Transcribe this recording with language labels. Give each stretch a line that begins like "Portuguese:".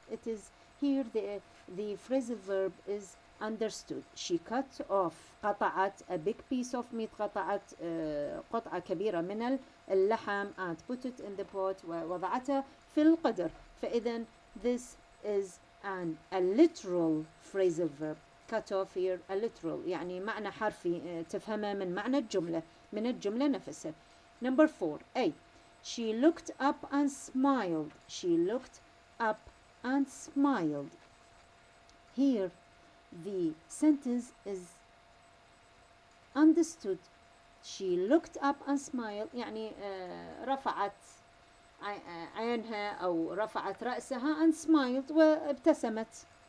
English: It is here the phrasal verb is understood. She cut off.
Arabic: قطعت
English: a big piece of meat.
Arabic: قطعت قطعة كبيرة من اللحم
English: and put it in the pot.
Arabic: ووضعتها في القدر.
English: فإذا this is a literal phrasal verb. Cut off here a literal
Arabic: يعني معنى حرفي تفهمه من معنى الجملة من الجملة نفسها.
English: Number 4. A. She looked up and smiled. She looked up and smiled. Here the sentence is understood. She looked up and smiled
Arabic: يعني رفعت عينها أو رفعت رأسها
English: and smiled
Arabic: وابتسمت.